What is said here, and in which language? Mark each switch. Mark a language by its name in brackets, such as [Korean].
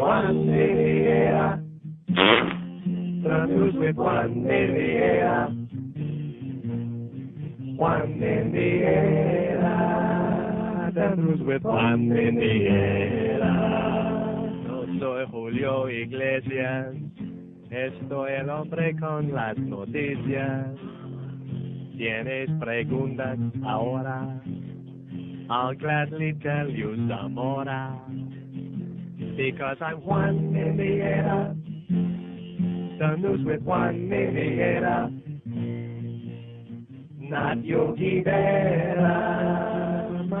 [English] One in the air. The news with one in the air. One in the air. The news with one in the air. [Spanish] Yo soy Julio Iglesias. Estoy el hombre con las noticias. Tienes preguntas ahora. [English] I'll gladly tell you some more, because I'm one in the air, the news with one in the air, not Yogi Berra.